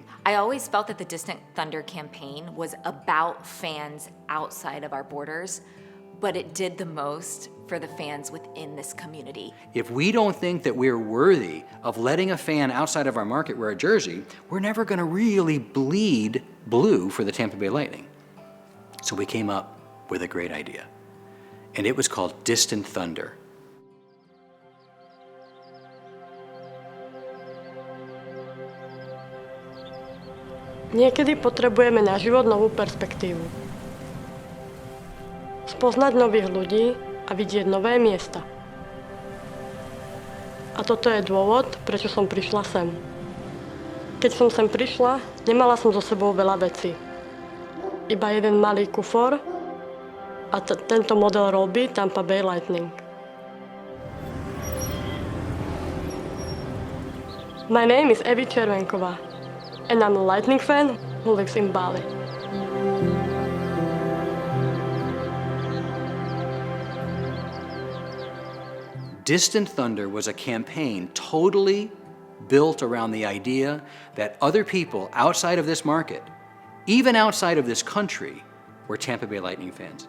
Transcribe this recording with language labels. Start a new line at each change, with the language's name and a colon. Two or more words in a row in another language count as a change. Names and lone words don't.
English: I always felt that the Distant Thunder campaign was about fans outside of our borders, but it did the most for the fans within this community. If we don't think that we're worthy of letting a fan outside of our market wear a jersey, we're never gonna really bleed blue for the Tampa Bay Lightning. So we came up with a great idea, and it was called Distant Thunder.
Slovak: Niekedy potrebujeme na život novú perspektívu. Spoznať nových ľudí a vidieť nové miesta. A toto je dôvod, prečo som prišla sem. Keď som sem prišla, nemala som so sebou veľa vecí. Iba jeden malý kufor a tento model robí Tampa Bay Lightning.
English: My name is Evi Červenková, and I'm a Lightning fan who lives in Bali. Distant Thunder was a campaign totally built around the idea that other people outside of this market, even outside of this country, were Tampa Bay Lightning fans.